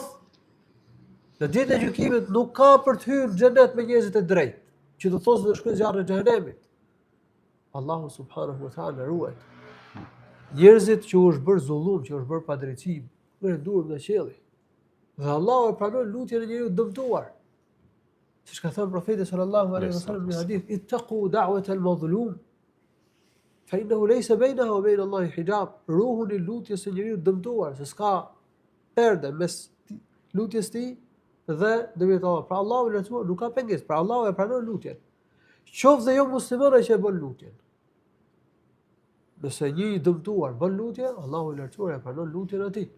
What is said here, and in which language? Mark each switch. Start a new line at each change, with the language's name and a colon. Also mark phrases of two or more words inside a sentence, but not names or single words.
Albanian: Në ditën e gjykimit nuk ka për të hyrë në xhenet me njerëzit e drejtë, që do thosë do shkojnë në zjarrin e xhenemit. Allahu
Arabic: سبحانه وتعالى
Albanian: ruaj. Njerëzit që u është bërë zullum, që u është bërë padrejtësi, merren durr nga qielli. Dhe Allahu e pranon lutjen e njeriu dëmtuar. Siç ka thënë profeti
Arabic: صلى الله عليه وسلم
Albanian: në hadith,
Arabic: اتقوا دعوة المظلوم فإنه ليس بينه وبين الله حجاب.
Albanian: Ruhun I lutjes së njeriu dëmtuar, se s'ka perde mes lutjes tij dhe dëmit Allah. Pra Allahu I lartësuar nuk ka pengesë, pra Allahu e pranon lutjen. Qoftë jo musliman që e bën lutjen. Nëse një I dëmtuar bën lutje, Allahu I lartësuar e pranon lutjen e tij.